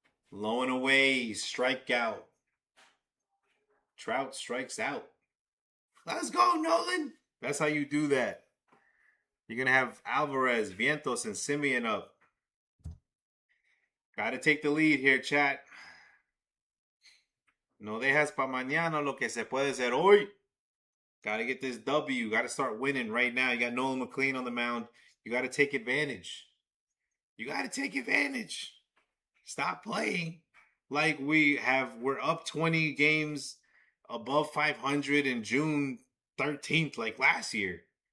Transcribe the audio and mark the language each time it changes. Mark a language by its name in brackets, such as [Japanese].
[English] Low and away. Strikeout. Trout strikes out. Let's go, Nolan. That's how you do that. You're going to have Alvarez, Vientos, and Simeon up. Got to take the lead here, chat. [Spanish] No dejas pa mañana lo que se puede hacer hoy. [English] Got to get this W. Got to start winning right now. You got Nolan McLean on the mound. You got to take advantage. You got to take advantage. Stop playing like we're up 20 games above 500 in June 13th like last year.